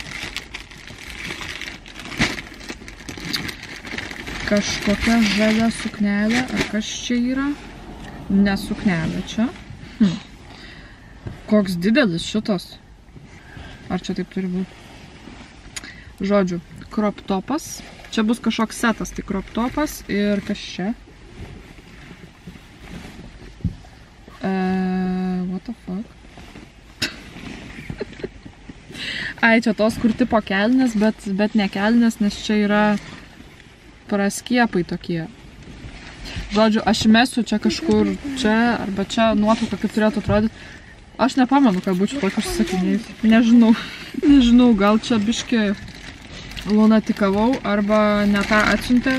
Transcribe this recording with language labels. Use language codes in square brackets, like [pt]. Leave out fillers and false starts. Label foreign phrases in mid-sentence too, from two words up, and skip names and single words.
[lt] Kažkokia žalia suknelė, ar kas čia yra? Ne suknelė čia. Koks didelis šitas. Ar čia taip turi būti? Žodžiu, [en] crop topas. [lt] Čia bus kažkoks setas, tai [en] crop topas [lt] ir kas čia? [en] What the fuck? [lt] Ai, čia tos kur tipo kelnės, bet ne kelnės, nes čia yra praskiepai tokie. Žodžiu, aš mesiu čia kažkur, čia arba čia nuotrauką, kaip turėtų atrodyti. Aš nepamenu, kad būčiau tokius sakinėjus. Nežinau, gal čia biški lunatikavau arba ne tą atsiuntė.